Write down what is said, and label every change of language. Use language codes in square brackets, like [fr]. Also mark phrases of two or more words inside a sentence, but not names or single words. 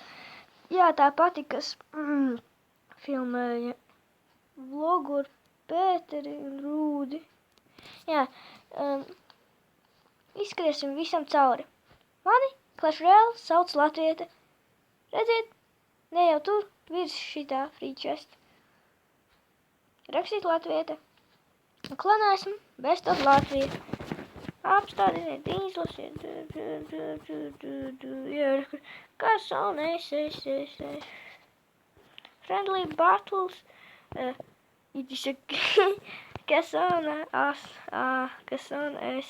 [lv] Jā, tā pati, kas filmēja vlogu ar Pēteri un Rūdi. Jā, izskriesim visam cauri. Mani Clash Royale sauc Latviete. Redziet, ne jau tur virs šitā [en] free chest. [lv] Rakstīt Latviete. Un klanā esmu Best of Latvija. Apstādiniet, izlasiet. Kas un es. [en] Friendly battles. [lv] Kas un es.